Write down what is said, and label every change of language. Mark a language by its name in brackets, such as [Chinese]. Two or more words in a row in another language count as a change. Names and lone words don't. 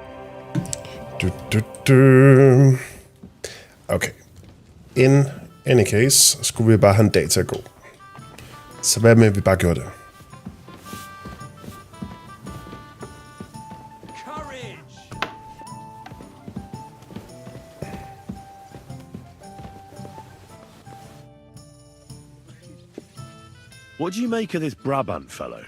[English] Okay. In any case, [Danish] skulle vi bare have en dag til at gå. Så hvad med, at vi bare gjorde det? [English] What do you make of this Brabant fellow?